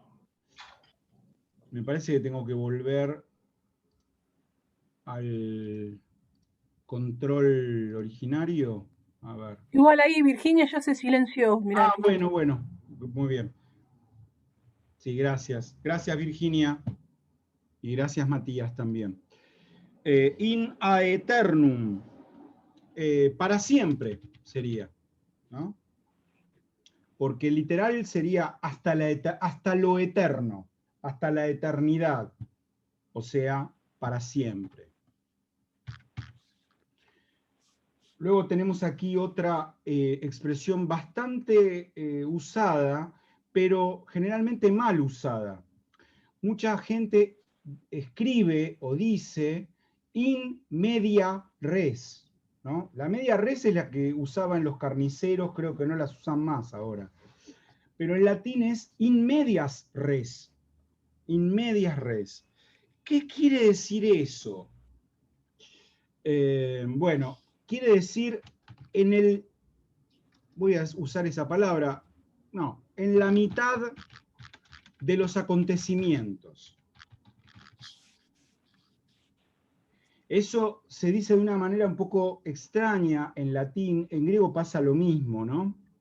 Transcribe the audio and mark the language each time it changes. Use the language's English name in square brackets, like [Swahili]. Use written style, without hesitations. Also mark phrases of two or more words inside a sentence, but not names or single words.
[Spanish] Me parece que tengo que volver al control originario. A ver. Igual ahí Virginia ya se silenció. Mirá. Ah, bueno. Muy bien. Sí, gracias. Gracias, Virginia. Y gracias, Matías, también. [Latin] In aeternum. [Spanish] Para siempre sería, ¿no? Porque literal sería hasta lo eterno, hasta la eternidad. O sea, para siempre. Luego tenemos aquí otra expresión bastante usada, pero generalmente mal usada. Mucha gente escribe o dice [Latin] in media res. [Spanish] ¿no? La media res es la que usaban los carniceros, creo que no las usan más ahora. Pero en latín es [Latin] in medias res. In medias res. [Spanish] ¿Qué quiere decir eso? Bueno, quiere decir en el, voy a usar esa palabra, no, en la mitad de los acontecimientos. Eso se dice de una manera un poco extraña en latín, en griego pasa lo mismo, ¿no?